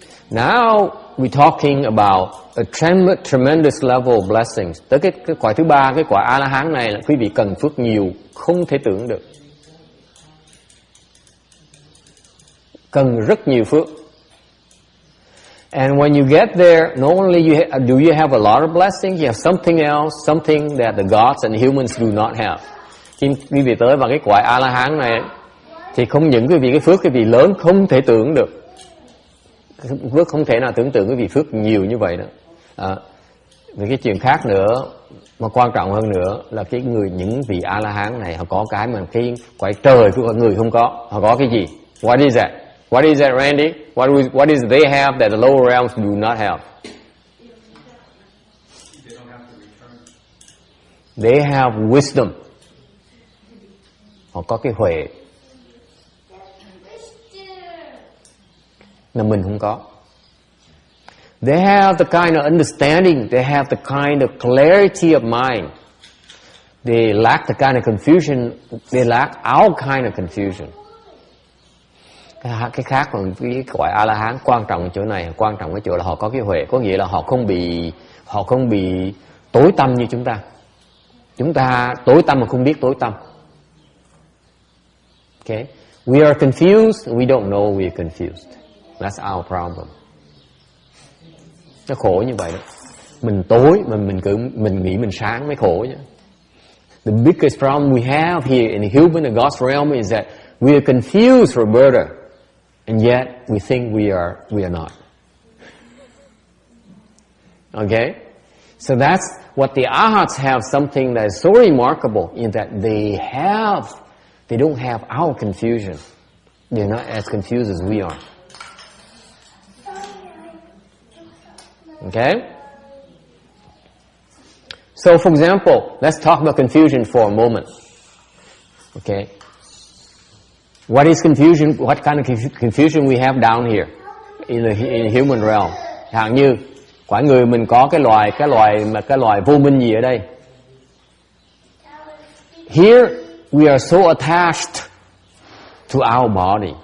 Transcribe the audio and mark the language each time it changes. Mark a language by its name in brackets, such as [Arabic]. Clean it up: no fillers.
[English] Now we're talking about a tremendous level of blessings. [Vietnamese] Tới cái cõi thứ ba, cái cõi A La Hán này là quý vị cần phước nhiều, không thể tưởng được. Cần rất nhiều phước. [English] And when you get there, not only do you have a lot of blessings, you have something else, something that the gods and humans do not have. [Vietnamese] Khi quý vị tới vào cái cõi A La Hán này, thì không những quý vị cái phước quý vị lớn không thể tưởng được. Phước không thể nào tưởng tượng quý vị phước nhiều như vậy đó. Vì cái chuyện khác nữa mà quan trọng hơn nữa là những vị A La Hán này họ có cái mà cái cõi trời của người không có. Họ có cái gì? [English] What is that? What is that, Randy? What is they have that the lower realms do not have? They don't have to return. They have wisdom. [Vietnamese] Họ có cái huệ mà mình không có. [English] They have the kind of understanding. They have the kind of clarity of mind. They lack the kind of confusion. They lack our kind of confusion. [Vietnamese] Cái khác còn cái cõi A La Hán quan trọng ở chỗ này, quan trọng ở chỗ là họ có cái huệ, có nghĩa là họ không bị tối tăm như chúng ta. Chúng ta tối tăm mà không biết tối tăm. [English] Okay, we are confused. We don't know we are confused. That's our problem. [Vietnamese] Nó khổ như vậy đó. Mình tối mà mình nghĩ mình sáng mới khổ chứ. [English] The biggest problem we have here in the human and God's realm is that we are confused, Roberta, and yet we think we are not. Okay? So that's what the Arhats have, something that is so remarkable in that they don't have our confusion. They're not as confused as we are. Okay? So, for example, let's talk about confusion for a moment. Okay? What is confusion? What kind of confusion we have down here in the human realm? [Vietnamese] Hạn như quả người mình có cái loài vô minh gì ở đây? [English] Here we are so attached to our body.